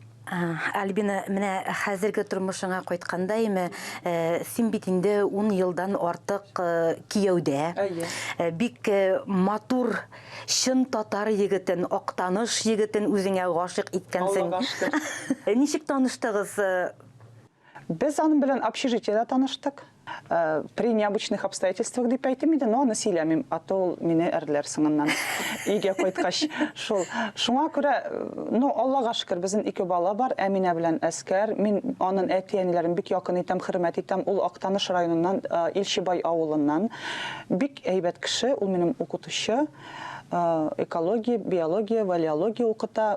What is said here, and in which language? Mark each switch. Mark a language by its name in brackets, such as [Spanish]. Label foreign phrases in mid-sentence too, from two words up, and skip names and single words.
[Tatar] Альбина, менә хәзерге тормышыңа кайтканда име, син бит инде 10 елдан артык кияүдә. Бик матур шын татар егетен, актаныш егетен үзеңә гашык иткәнсең. Ничек таныштыгыз? Без аның белән общежитиедә таныштык. [Russian] При необычных обстоятельствах [Tatar] дип әйтим иде, но аны сөйләмим, аты ул мине әрләр соңыннан. Өйгә кайткач, шул. Шуңа күрә, Аллага шөкер, безнең 2 бала бар, Әминә белән Әскәр. Мин аның әти-әниләрен бик якын итәм, хөрмәт итәм. Ул Актаныш районыннан, Илчебай авылыннан. Бик әйбәт кеше, ул минем укытучы. Экология, биология, валиология укыта.